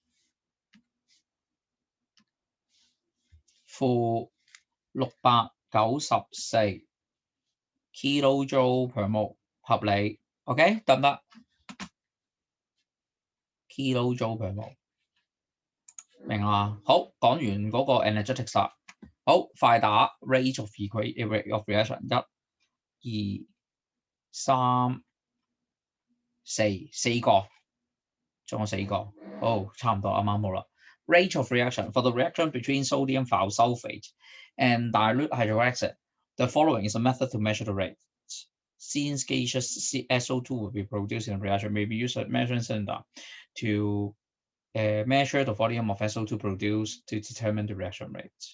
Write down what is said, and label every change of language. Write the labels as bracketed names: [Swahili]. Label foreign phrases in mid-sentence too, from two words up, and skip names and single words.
[Cantonese] 負694 [English] kilojoule per mole [Cantonese] 合理 ，OK 得唔得 ？ [English] kilojoule per mole [Cantonese] 明啦。好，講完嗰個 energetics 啦。好，快打 [English] rate of reaction [Cantonese] 1、2、3、4 個，仲有4個。好，差唔多啱啱好啦。 [English] Rate of reaction for the reaction between sodium thiosulfate and dilute hydrochloric acid. The following is a method to measure the rate. Since gaseous SO2 will be produced in the reaction, may be used as a measuring cylinder to measure the volume of SO2 produced to determine the reaction rate.